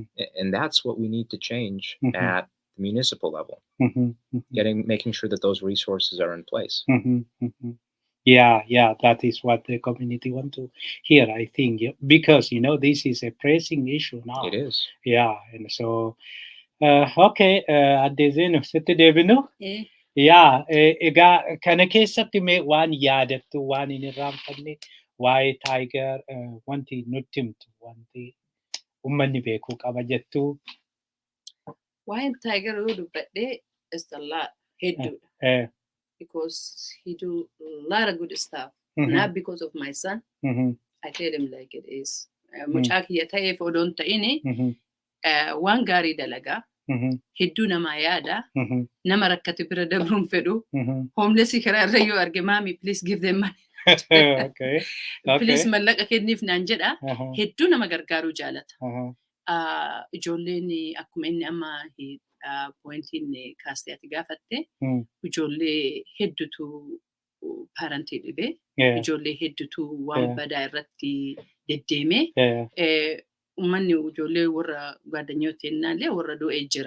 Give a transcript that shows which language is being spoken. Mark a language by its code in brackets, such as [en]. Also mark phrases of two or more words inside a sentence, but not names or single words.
[en] And that's what we need to change Mhm. at the municipal level, Mhm. Mhm. making sure that those resources are in place. Mhm. Mhm. Yeah, that is what the community want to hear, I think, because this is a pressing issue now. It is. Yeah, and so okay, [om] Adde Zeenuu sitti deebinu. Eh, Yaa, egaa kana keessatti mee waan yaadattu waan hin irraanfanne waa'ee Taayigar wanti nutti himtu wanti uummanni beekuu qaba jettu. Waa'een Taayigar yoo dubbadhee [en] is a lot [om] hedduudha. [en] Because he do a lot of good stuff. Not because of my son. I tell him like it is. [om] Mucaa kiyya ta'eef odoon ta'ini waan gaarii dalagaa. Hedduu namaa yaada. Nama rakkate bira dabruun fedhu. Homelessii karaa irra yoo arge maami [en] please give them money. Okay. [om] Please mallaqa kenniif naan jedha. Hedduu nama gargaaruu jaalata. Uh-huh. Ijoolleen akkuma inni amma pointiin kaastee ati gaafatte ijoollee hedduutu parentii dhibee ijoollee hedduutu waan badaa irratti deddeeme uummanni ijoollee warra gaadanyooteennaallee warra du'ee jira.